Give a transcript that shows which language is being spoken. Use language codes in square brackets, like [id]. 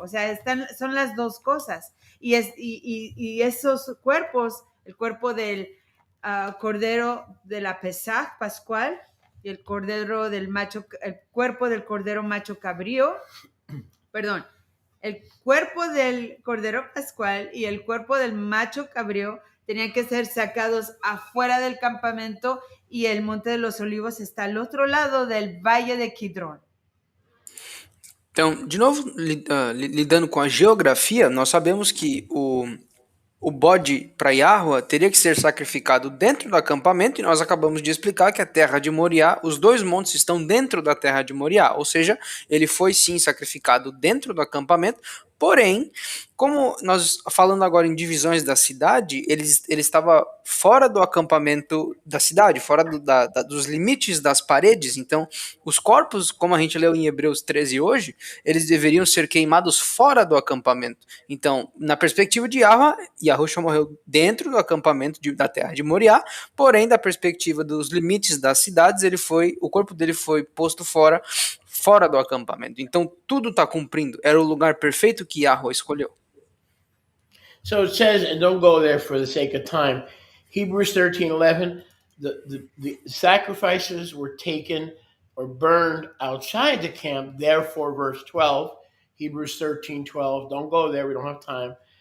[es] O sea, son las dos cosas. Y esos cuerpos, el cuerpo del cordero de la Pesaj pascual y el cuerpo del cordero macho cabrío, perdón, el cuerpo del cordero pascual y el cuerpo del macho cabrío tenían que ser sacados afuera del campamento, y el Monte de los Olivos está al otro lado del Valle de Kidron. [pt] Então, de novo, lidando com a geografia, nós sabemos que o bode para Yahweh teria que ser sacrificado dentro do acampamento, e nós acabamos de explicar que a terra de Moriá, os dois montes estão dentro da terra de Moriá, ou seja, ele foi sim sacrificado dentro do acampamento, porém, como nós falando agora em divisões da cidade, ele estava fora do acampamento da cidade, fora dos limites das paredes. Então, os corpos, como a gente leu em Hebreus 13 hoje, eles deveriam ser queimados fora do acampamento. Então, na perspectiva de Yahweh, Yahusha morreu dentro do acampamento da terra de Moriá, porém, da perspectiva dos limites das cidades, o corpo dele foi posto fora do acampamento. Então, tudo está cumprindo. Era o lugar perfeito que Yahweh escolheu. [en] So it says, and don't go there for the sake of time, Hebrews 13:11, the sacrifices were taken or burned outside the camp. Therefore, verse 12, Hebrews 13:12, don't go there, we don't have time.